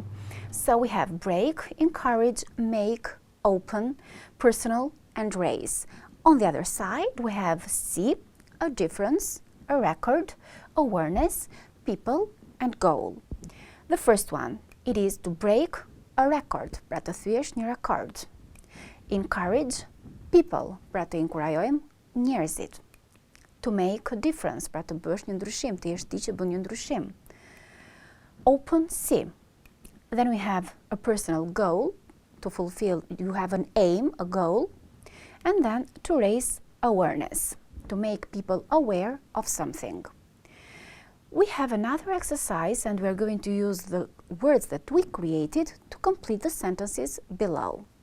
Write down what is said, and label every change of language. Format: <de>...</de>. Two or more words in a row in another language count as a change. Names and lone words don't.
<en>So we have break, encourage, make, open, personal, and raise. On the other side, we have see, a difference, a record, awareness, people, and goal. The first one, it is to break a record,</en> <sq>pra të thyesh një rekord.</sq> <en>Encourage people,</en> <sq>pra të inkurajojmë njerëzit.</sq> <en>To make a difference,</en> <sq>pra të bësh një ndryshim, të jesh ti që bën një ndryshim.</sq> <en>Open, see. Then we have a personal goal, to fulfill, you have an aim, a goal. And then to raise awareness, to make people aware of something. We have another exercise and we're going to use the words that we created to complete the sentences below.</en>